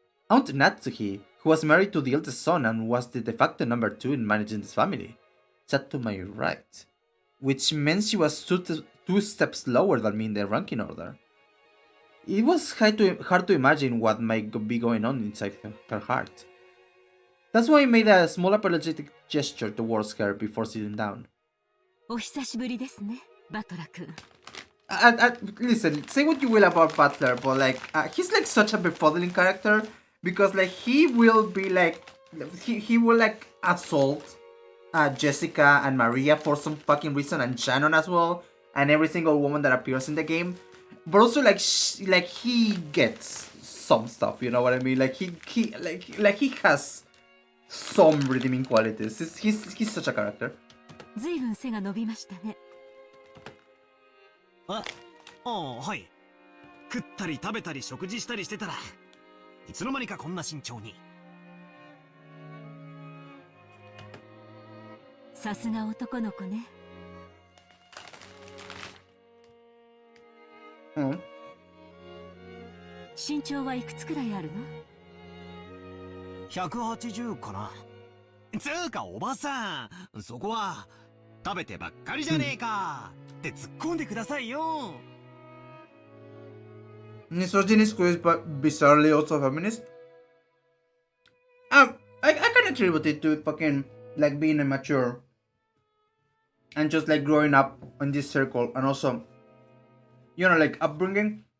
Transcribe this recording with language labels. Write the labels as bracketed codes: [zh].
[en] Aunt Natsuki, who was married to the eldest son and was the de facto number 2 in managing this family, sat to my right, which meant she was two steps lower than me in the ranking order. It was hard to imagine what might be going on inside her heart. That's why I made a small apologetic gesture towards her before sitting down. [ja] お久しぶりですね、バトラ君。 [en] Listen, say what you will about Butler, but like he's like such a befuddling character because like he will be like he will like assault Jessica and Maria for some fucking reason, and Shannon as well, and every single woman that appears in the game. But also like like he gets some stuff, you know what I mean? Like he has some redeeming qualities. He's such a character. [ja] ずいぶん背が伸びましたね。ああ、はい。食ったり食べたり食事したりしてたらいつの間にかこんな身長に。さすが男の子ね。うん。身長はいくつくらいあるの？180かな。つうかおばさん、そこは食べてばっかりじゃねえかって突っ込んでくださいよ。 [en] Misogynist who is bizarrely also feminist. I can attribute it to fucking like being immature and just like growing up in this circle, and also, you know, like upbringing.